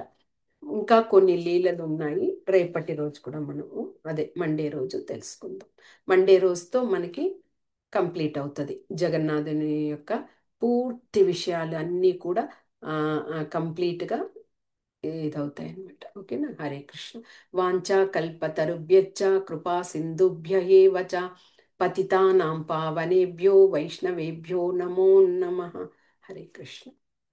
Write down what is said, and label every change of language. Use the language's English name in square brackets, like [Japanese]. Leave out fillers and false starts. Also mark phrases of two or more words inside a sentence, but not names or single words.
[Telugu] ఇంకా కొన్ని లీలలు ఉన్నాయి. రేపటి రోజు కూడా మనము అదే మండే రోజు తెలుసుకుందాం. మండే రోజుతో మనకి కంప్లీట్ అవుతుంది జగన్నాథుని యొక్క పూర్తి విషయాలు అన్నీ కూడా కంప్లీట్గా ఇదవుతాయి అనమాట. ఓకేనా? [Sanskrit] హరే కృష్ణ. వాంఛా కల్పతరుభ్యశ్చ కృపా సింధుభ్య ఏవ చ పతితానాం పావనేభ్యో వైష్ణవేభ్యో నమో నమః. హరే కృష్ణ.